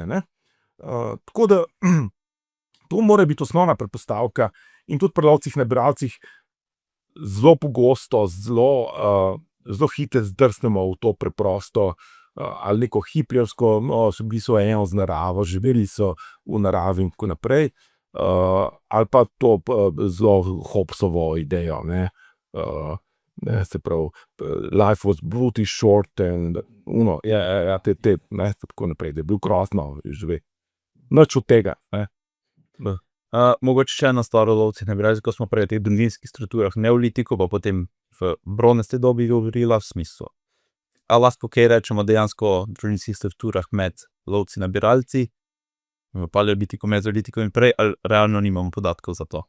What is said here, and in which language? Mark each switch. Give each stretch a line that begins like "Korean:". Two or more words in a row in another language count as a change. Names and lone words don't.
Slovenian: Tako da to mora biti osnovna predpostavka in tudi pri lovcih in bralcih zelo pogosto, zelo hitro zdrsnemo v to preprosto ali neko hipljersko, so bili so eno z naravo, živeli so v naravi in tako naprej. Ali pa to zelo Hobbesovo idejo, se pravi,
English: life was brutally short and
Slovenian: tako naprej, da je bil grozno živeti. Nič od tega. Mogoče še ena stvar o lovcih in bralcih, ko smo prej v teh družinskih strukturah neolitiku, pa potem v bronasti dobi govorila v smislu. A lahko kaj rečemo dejansko o družinskih strukturah med lovci in bralci, v paleolitiku, mezolitiku in prej, ali realno nimamo podatkov za to?